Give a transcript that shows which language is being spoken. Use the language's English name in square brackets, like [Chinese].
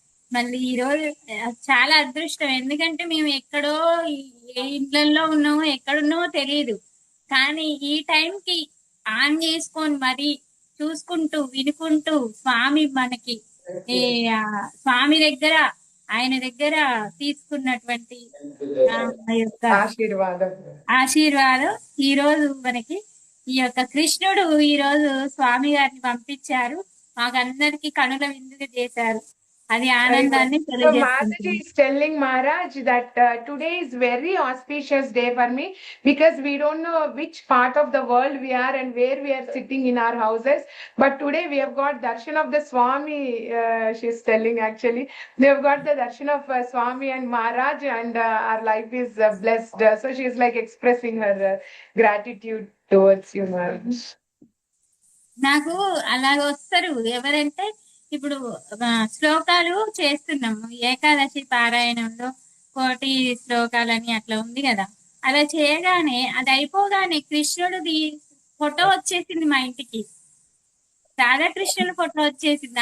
[Telugu] మళ్ళీ ఈ రోజు చాలా అదృష్టం, ఎందుకంటే మేము ఎక్కడో ఏ ఇండ్లలో ఉన్నామో ఎక్కడున్నామో తెలియదు, కానీ ఈ టైంకి ఆన్ చేసుకొని మరి చూసుకుంటూ వినుకుంటూ స్వామి మనకి స్వామి దగ్గర ఆయన దగ్గర తీసుకున్నటువంటి యొక్క ఆశీర్వాదం ఈ రోజు మనకి ఈ యొక్క కృష్ణుడు ఈ రోజు స్వామి గారిని పంపించారు, మాకందరికి కనుల విందుగా చేశారు. అది ఆనందాన్ని [English] Mataji is telling Maharaj that today is very auspicious day for me because we don't know which part of the world we are and where we are sitting in our houses, but today we have got darshan of the Swami. She is telling actually they have got the darshan of Swami and Maharaj and our life is blessed. So she is like expressing her gratitude towards you, Maharaj. [Telugu] నాకు అలాగ వస్తారు ఎవరంటే, ఇప్పుడు శ్లోకాలు చేస్తున్నాము ఏకాదశి పారాయణంలో 1 శ్లోకాలని అట్లా ఉంది కదా, అలా చేయగానే అది అయిపోగానే కృష్ణుడిది ఫోటో వచ్చేసింది మా ఇంటికి, రాధాకృష్ణుల ఫోటో వచ్చేసింది.